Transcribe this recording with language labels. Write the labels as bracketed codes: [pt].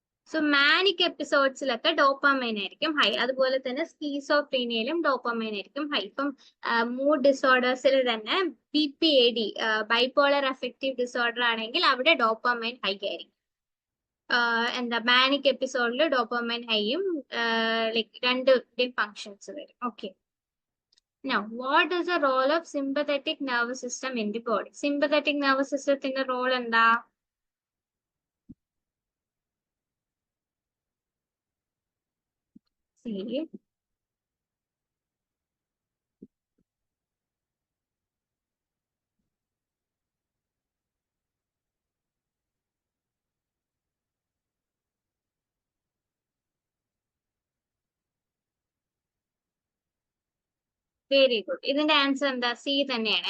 [ml] So manic എപ്പിസോഡ്സിലൊക്കെ dopamine ആയിരിക്കും high. അതുപോലെ തന്നെ സ്കീസോഫ്രീനിയയിലും ഡോപ്പാമൈൻ ആയിരിക്കും ഹൈ. ഇപ്പം മൂഡ് ഡിസോർഡേഴ്സിൽ തന്നെ BPAD ബൈപോളർ അഫക്റ്റീവ് ഡിസോർഡർ ആണെങ്കിൽ അവിടെ ഡോപ്പാമൈൻ ഹൈ ആയിരിക്കും. എന്താ മാനിക് എപ്പിസോഡിൽ ഡോപ്പാമൈൻ ഹൈയും ലൈക്ക് രണ്ട് ഫങ്ഷൻസ് വരും. Okay. [en] Now, what is the role of sympathetic nervous system in the body? [ml] Sympathetic nervous systemത്തിന്റെ role എന്താ? See, [en] Very good. [ml] ഇതിന്റെ ആൻസർ എന്താ? സി തന്നെയാണ്.